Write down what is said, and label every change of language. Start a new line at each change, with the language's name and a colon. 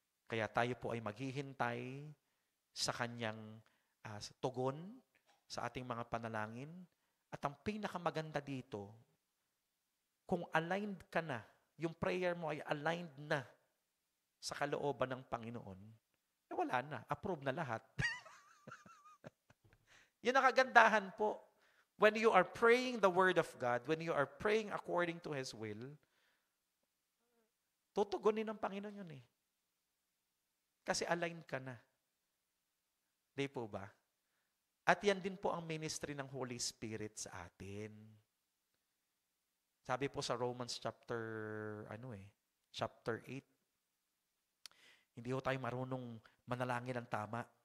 Filipino: Kaya tayo po ay maghihintay sa Kanyang tugon sa ating mga panalangin. At ang pinakamaganda dito, kung aligned ka na, yung prayer mo ay aligned na sa kalooban ng Panginoon, wala na. Approve na lahat. Yun ang kagandahan po.
English: When you are praying the Word of God, when you are praying according to His will,
Filipino: tutugunin ng Panginoon yun eh. Kasi aligned ka na. Di po ba? At yan din po ang ministry ng Holy Spirit sa atin. Sabi po sa Romans chapter 8, hindi ho tayo marunong manalangin ng tama.